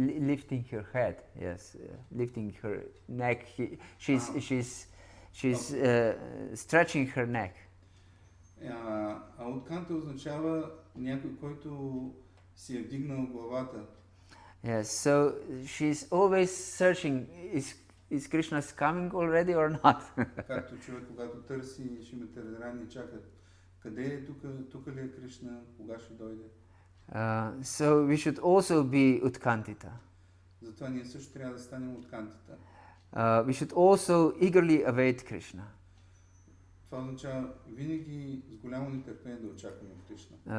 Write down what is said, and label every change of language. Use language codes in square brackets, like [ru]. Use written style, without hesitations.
[en] Lifting her head, yes, lifting her neck. She's stretching her neck. [bg] А утканта означава някой, който си е вдигнал главата. [en] Yes, so she's always searching, is Krishna coming already or not? [bg] Както човек, когато търси Шримати Радарани, чака къде е, тук ли е Кришна, кога ще дойде. [en] So we should also be utkantita. [bg] Затова ние също трябва да станем уткантита. [en] We should also eagerly await Krishna. [bg] Това означава винаги с голямо нетърпение да очакваме Кришна.